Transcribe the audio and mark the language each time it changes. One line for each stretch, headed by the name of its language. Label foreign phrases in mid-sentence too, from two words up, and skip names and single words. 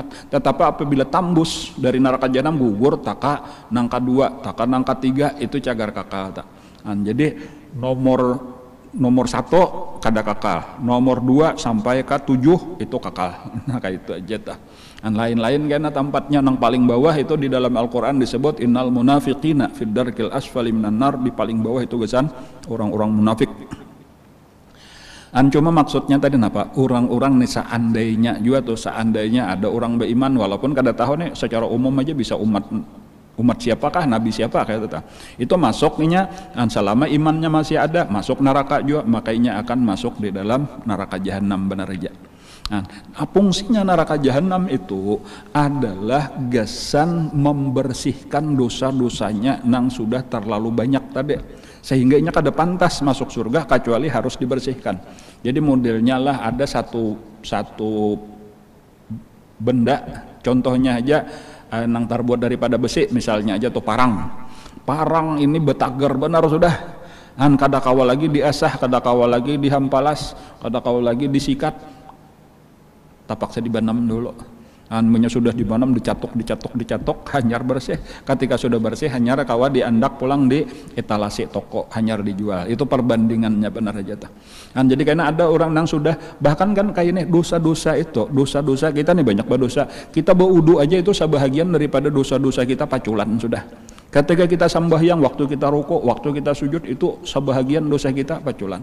Banjar: Tetapi apabila tambus dari neraka jahanam gugur taka nangka 2, taka nangka 3 itu cagar kakal. Nah, jadi nomor 1 kada kakal, nomor 2 sampai ke 7 itu kakal. Nah kayak itu aja tah. Dan lain-lain karena tempatnya nang paling bawah itu di dalam Al-Qur'an disebut
Arabic: إن المنافقين في الدرك الأسفل من النار,
Banjar: di paling bawah itu gesan orang-orang munafik. Cuma maksudnya tadi apa? Orang-orang nih seandainya juga tuh, seandainya ada orang beriman walaupun kada tahu nih secara umum aja bisa umat siapakah, nabi siapa kayak itu masuknya selama imannya masih ada, masuk neraka juga, makanya akan masuk di dalam neraka jahanam benar aja. Nah, fungsinya neraka jahanam itu adalah gasan membersihkan dosa-dosanya nang sudah terlalu banyak tadi, sehingga ini kada pantas masuk surga kecuali harus dibersihkan. Jadi modelnya lah ada satu benda, contohnya aja nang terbuat daripada besi misalnya aja tuh parang ini betager benar sudah, kada kawal lagi diasah, kada kawal lagi dihampalas, kada kawal lagi disikat, tapaksa dibanam dulu. Punya sudah dibanam, dicatok, hanyar bersih. Ketika sudah bersih, hanyar kawa diandak pulang di etalase toko, hanyar dijual. Itu perbandingannya benar aja tuh. Jadi karena ada orang yang sudah, bahkan kan kayak ini dosa-dosa itu, dosa-dosa kita nih banyak berdosa. Kita berwudu aja itu sebahagian daripada dosa-dosa kita paculan sudah. Ketika kita sembahyang, waktu kita rukuk, waktu kita sujud itu sebahagian dosa kita paculan.